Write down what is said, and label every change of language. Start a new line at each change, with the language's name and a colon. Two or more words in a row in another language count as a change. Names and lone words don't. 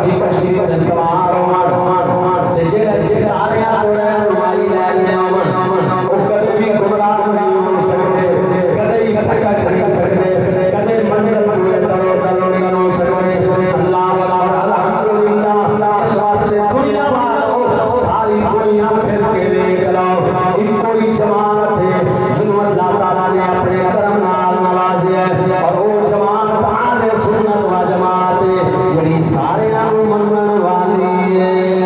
Punjabi: کی کشتی تے سوار ہون تے جڑے ستاریاں تو رہنمائی لے کے آون او کدے بھی گمراہ نہیں ہو سکتے کدے ہی بھٹک نہیں سکتے کدے منزل تو درو درو نہیں ہو سکتے
Arabic: اللہ اکبر الحمدللہ
Punjabi: اس واسطے دنیا والوں ساری دنیا پھر کے دیکھ لو ان کوئی جماعت ہے جنہوں اللہ تعالیٰ نے اپنے کرم نال نوازے اور وہ جماعت آل سنت و جماعت ہے یعنی سارے انو منن والی ہے